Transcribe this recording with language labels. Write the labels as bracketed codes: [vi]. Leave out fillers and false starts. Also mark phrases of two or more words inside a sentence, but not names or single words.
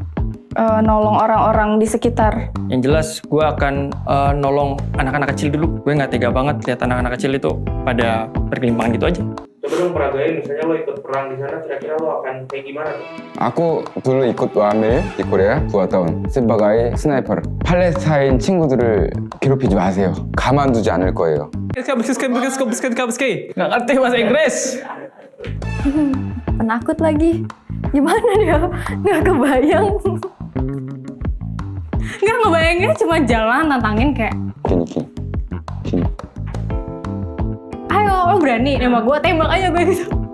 [id] Nolong orang-orang di sekitar. Yang jelas gue akan nolong anak-anak kecil dulu. Gue nggak tega banget lihat anak-anak kecil itu pada bergelimpangan gitu aja. Coba dong peragain, misalnya lo ikut perang di sana, kira-kira lo akan kayak gimana tuh? Aku dulu ikut WAM일 di Korea 2 tahun sebagai sniper. [ko] 팔레스타인 친구들을 괴롭히지 마세요. 가만두지 않을 거예요. [id] Nggak ngerti bahasa Inggris. Penakut lagi. Gimana dia? Nggak kebayang. Nggak ngebayanginnya cuma jalan tantangin kayak, gini. ayo lo berani nembak gue, tembak aja gue gitu.